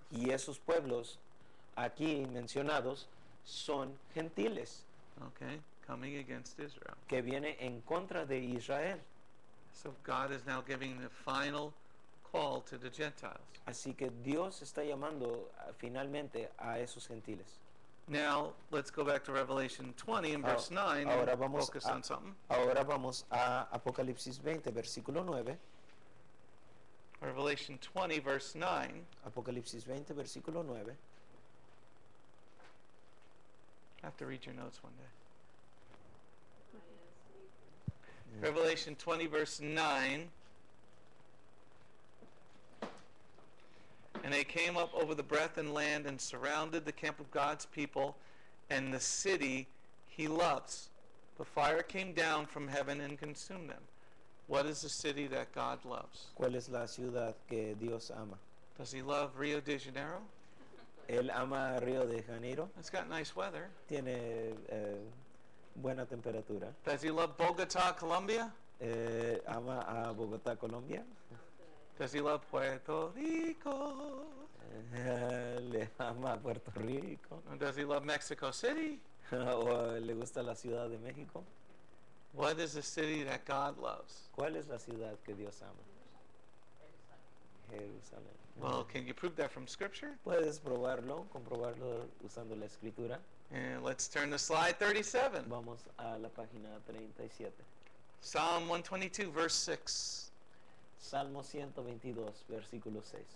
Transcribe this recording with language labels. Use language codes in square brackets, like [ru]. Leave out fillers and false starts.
[es] Y esos pueblos aquí mencionados son gentiles, [en] Okay? Coming against Israel. [es] que viene en contra de Israel. [en] So God is now giving the final call to the Gentiles. [es] Así que Dios está llamando finalmente a esos gentiles. [en] Now, let's go back to Revelation 20 and verse 9 [es] ahora [en] and [es] vamos [en] focus a- on something. [es] Ahora vamos a Apocalipsis 20, versículo 9. [en] Revelation 20, verse 9. [es] Apocalipsis 20, versículo 9. [en] I have to read your notes one day. Revelation 20, verse 9. And they came up over the breath and land and surrounded the camp of God's people and the city he loves. The fire came down from heaven and consumed them. What is the city that God loves? [es] ¿Cuál es la ciudad que Dios ama? [en] Does he love Rio de Janeiro? [es] Él ama Río de Janeiro, [en] It's got nice weather. [es] tiene buena temperatura. [en] Does he love Bogota, Colombia? [es] Ama a Bogotá, Colombia. [en] Does he love Puerto Rico? [es] Le ama a Puerto Rico. [en] Or does he love Mexico City? [es] ¿O le gusta la Ciudad de México? [en] What is the city that God loves? [es] ¿Cuál es la ciudad que Dios ama? Jerusalén. [en] Well, can you prove that from Scripture? [es] Puedes comprobarlo usando la escritura. [en] And let's turn to slide 37. [es] Vamos a la página 37. [en] Psalm 122, verse 6. [es] Salmo 122, versículo 6.